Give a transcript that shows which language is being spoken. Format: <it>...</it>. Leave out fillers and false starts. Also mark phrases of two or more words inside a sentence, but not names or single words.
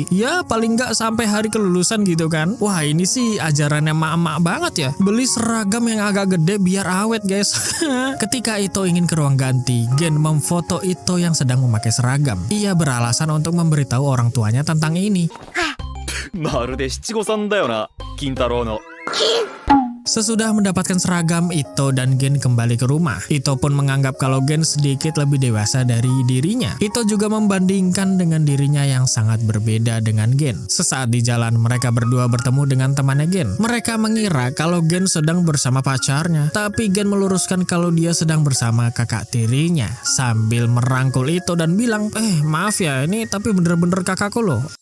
<id>Ya paling enggak sampai hari kelulusan gitu kan. Wah ini sih ajarannya emak-emak banget ya. Beli seragam yang agak gede biar awet guys. Ketika Ito ingin ke ruang ganti, Gen memfoto Ito yang sedang memakai seragam. Ia beralasan untuk memberitahu orang tuanya tentang ini.</id> <ja>まるで七五三だよな、金太郎の。</ja> <id>Sesudah mendapatkan seragam, Ito dan Gen kembali ke rumah. Ito pun menganggap kalau Gen sedikit lebih dewasa dari dirinya. Ito juga membandingkan dengan dirinya yang sangat berbeda dengan Gen. Sesaat di jalan, mereka berdua bertemu dengan temannya Gen. Mereka mengira kalau Gen sedang bersama pacarnya, tapi Gen meluruskan kalau dia sedang bersama kakak tirinya sambil merangkul Ito dan bilang, maaf ya, ini tapi bener-bener kakakku loh.</id>